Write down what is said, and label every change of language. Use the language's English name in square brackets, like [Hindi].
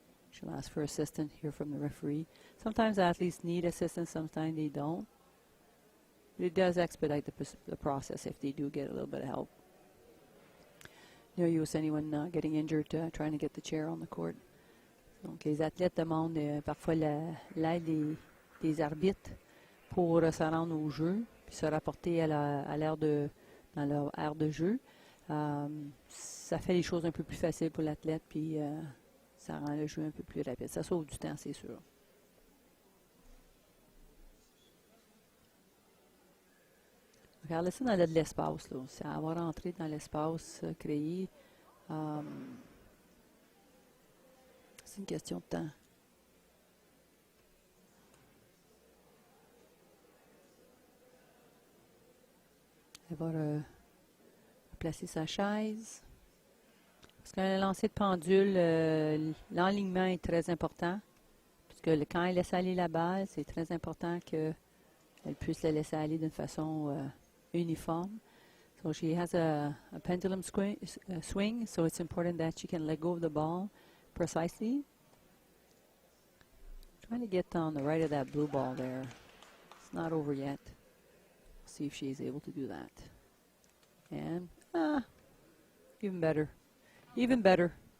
[English] She'll ask for assistance here from the referee. Sometimes athletes need assistance, sometimes they don't. But it does expedite the process if they do get a little bit of help. No use anyone getting injured trying to get the chair on the court. [French] Donc les athlètes demandent parfois l'aide des arbitres pour se rendre au jeu puis se rapporter dans leur aire de jeu. Ça fait les choses un peu plus faciles pour l'athlète puis ça rend le jeu un peu plus rapide. Ça sauve du temps, c'est sûr. Alison, elle a de l'espace, là. C'est à avoir rentré dans l'espace créé. C'est une question de temps. Elle va placer sa chaise. Parce qu'un lancer de pendule, l'enlignement est très important. Parce que quand elle laisse aller la balle, c'est très important qu'elle puisse la laisser aller d'une façon uniforme. [English] So she has a pendulum swing, so it's important that she can let go of the ball precisely. Trying to get on the right of that blue ball there. It's not over yet. See if she's able to do that. And, even better. Even better.